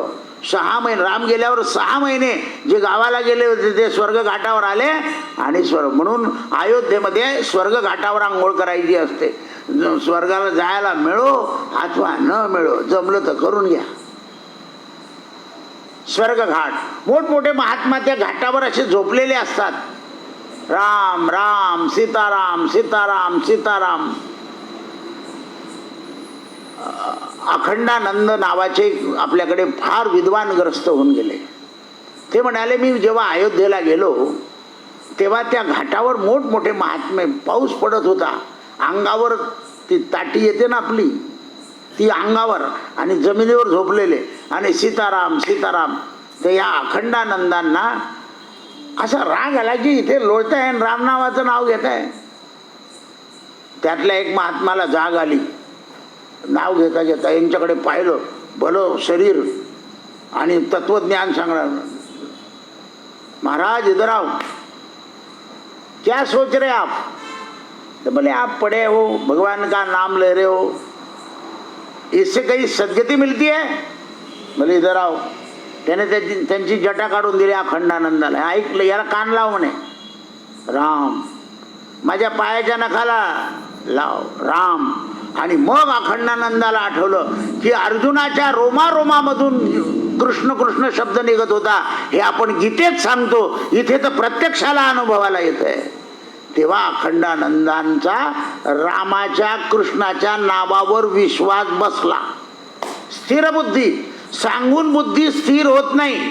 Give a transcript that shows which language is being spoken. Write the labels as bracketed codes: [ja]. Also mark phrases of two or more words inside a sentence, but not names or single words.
[mr] 6 महिने राम गेल्यावर 6 महिने जे गावाला गेले होते ते स्वर्ग घाटावर आले आणि स्वर्ग. म्हणून अयोध्येमध्ये स्वर्ग घाटावर आंघोळ करायची असते. स्वर्गाला जायला मिळो अथवा न मिळो, जमलं तर करून घ्या. स्वर्ग घाट, मोठमोठे महात्मा त्या घाटावर असे झोपलेले असतात. राम राम सीताराम सीताराम सीताराम. अखंडानंद नावाचे आपल्याकडे फार विद्वान ग्रस्त होऊन गेले. ते म्हणाले मी जेव्हा अयोध्येला गेलो तेव्हा त्या घाटावर मोठमोठे महात्मे, पाऊस पडत होता, अंगावर ती ताटी येते ना आपली, ती अंगावर, आणि जमिनीवर झोपलेले, आणि सीताराम सीताराम. तर या अखंडानंदांना असा राग आला की इथे लोळताय आणि राम नावाचं नाव घेत आहे. त्यातल्या एक महात्माला जाग आली. नाव घेता घेता यांच्याकडे पाहिलं, भलं शरीर आणि तत्वज्ञान सांगणार. [hi] महाराज इधर आओ, क्या सोच रहे आप. तो बोले आप पढ़े हो, भगवान का नाम ले रहे हो, इससे काही सद्गती मिलती है. बोले इधर आओ. [mr] त्याने त्यांची जटा काढून दिली अखंडानंदाला. ऐकलं, याला कान लाव म्हणे. राम, माझ्या पायाच्या नखाला लाव राम. आणि मग अखंडानंदाला आठवलं की अर्जुनाच्या रोमारोमामधून कृष्ण कृष्ण शब्द निघत होता. हे आपण गीतेत सांगतो, इथे तर प्रत्यक्षाला अनुभवाला येत आहे. तेव्हा अखंडानंदांचा रामाच्या कृष्णाच्या नावावर विश्वास बसला. स्थिर बुद्धी, सांगून बुद्धी स्थिर होत नाही.